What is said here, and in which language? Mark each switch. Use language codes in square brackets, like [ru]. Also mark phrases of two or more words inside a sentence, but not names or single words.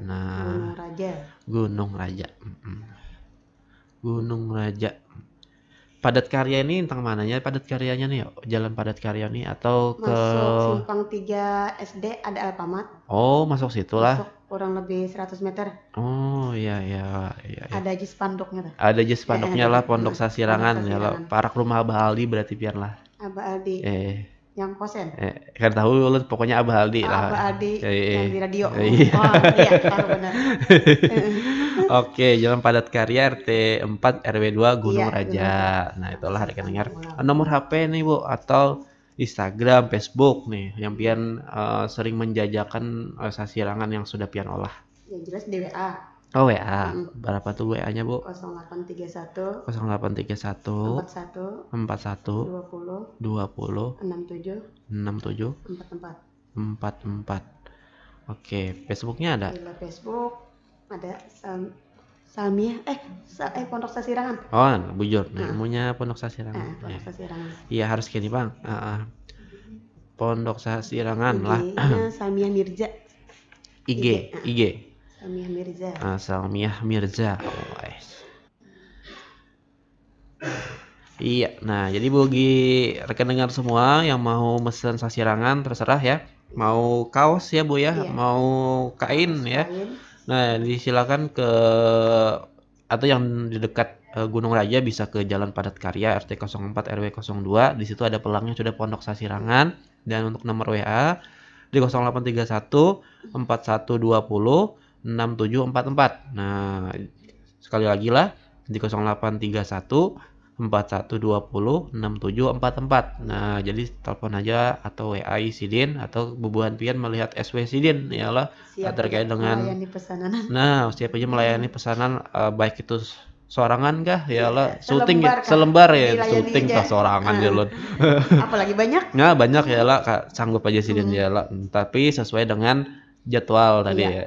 [id] Nah, Gunung Raja. Gunung Raja. Padat Karya ini tentang mananya Padat Karyanya nih? Jalan Padat Karya nih atau ke masuk Simpang 3 SD ada Alfamart. Masuk situ lah. Masuk kurang lebih 100 meter. Iya. Ada aja spanduknya tuh. [bjn] Ada aja spanduknya lah Pondok Sasirangan ya lo. Parak rumah Abah Aldi berarti Pian lah. [id] Abah Aldi. Yang kosen. Kan tahu lu pokoknya Abah Aldi lah. Abah Aldi yang di radio. Iya, tahu benar. Oke, Jalan Padat Karya RT 4 RW 2 Gunung Raja. Nah, itulah rekan dengar. Nomor HP nih Bu atau Instagram, Facebook nih yang Pian sering menjajakan sasirangan yang sudah Pian olah. Yang jelas di WA. WA. Berapa tuh WA-nya Bu? 0831 41 20 67 44. Oke, Facebooknya ada? Di Facebook ada Salmiah Pondok Sasirangan. [bjn] Bujur. [id] Namanya Pondok Sasirangan. Pondok Sasirangan. Iya harus gini Bang. Pondok Sasirangan lah. Salmiah Mirza. IG. Salmiah Mirza. Salmiah Mirza. Iya, nah jadi bagi rekan dengar semua yang mau mesen sasirangan terserah ya. Mau kaos ya Bu ya, mau kain ya. Nah, disilakan ke atau yang di dekat Gunung Raja bisa ke Jalan Padat Karya RT 04 RW 02. Di situ ada pelangnya sudah Pondok Sasirangan. Dan untuk nomor WA di 0831 4120 6744. Nah, sekali lagi lah di 0831 4120 6744. [bjn] Nah, jadi telepon aja atau WA Sidin atau Bubuhan Pian melihat SW Sidin yalah terkait dengan siap aja melayani pesanan baik itu sorangan kah yalah syuting selembar ya syuting kah sorangan jalan [id] apalagi banyak [bjn] nah banyak yalah Kak sanggup aja Sidin yalah tapi sesuai dengan jadwal tadi ya.